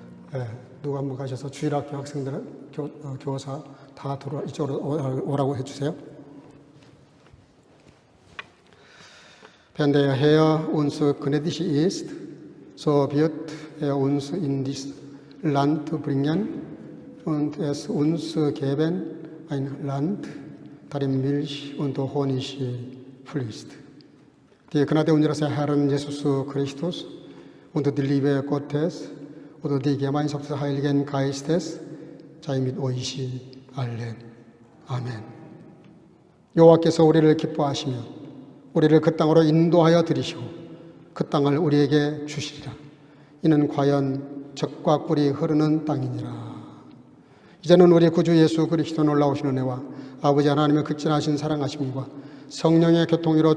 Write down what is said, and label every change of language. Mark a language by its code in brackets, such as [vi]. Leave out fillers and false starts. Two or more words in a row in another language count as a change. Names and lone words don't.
[ko] 누가 한번 가셔서 주일학교 학생들, 교사 다 이쪽으로 오라고 해주세요. [de] Wenn der Herr uns gnädig ist, so wird uns in dieses Land bringen und es uns geben, ein Land, darin Milch und Honig fließt. Die Gnade unseres Herrn Jesus Christus und die Liebe Gottes und die Gemeinschaft des Heiligen Geistes sei mit euch allen. [ko] 아멘. 여호와께서 우리를 기뻐하시며 우리를 그 땅으로 인도하여 들이시고 그 땅을 우리에게 주시리라. 이는 과연 젖과 꿀이 흐르는 땅이니라. 이제는 우리 구주 예수 그리스도 놀라우신 은혜와 아버지 하나님의 극진하신 사랑하심과 성령의 교통으로